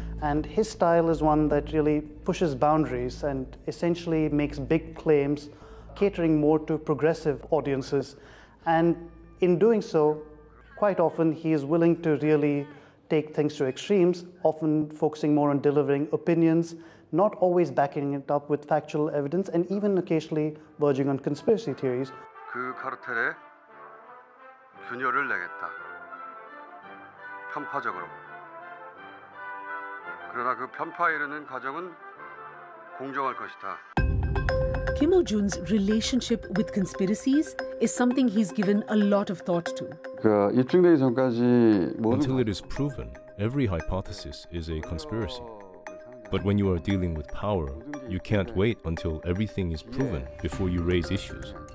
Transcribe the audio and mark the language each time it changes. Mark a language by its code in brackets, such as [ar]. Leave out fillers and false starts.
[en] And his style is one that really pushes boundaries and essentially makes big claims, catering more to progressive audiences. And in doing so, quite often he is willing to really take things to extremes, often focusing more on delivering opinions, not always backing it up with factual evidence, and even occasionally verging on conspiracy theories. [ko] 그 카르텔에 균열을 내겠다. 편파적으로. 그러나 그 편파에 이르는 과정은 공정할 것이다. [en] Kim Il-jun's relationship with conspiracies is something he's given a lot of thought to. [ko] 그 입증되기 전까지 [en] Until it is proven, every hypothesis is a conspiracy. But when you are dealing with power, you can't wait until everything is proven before you raise issues.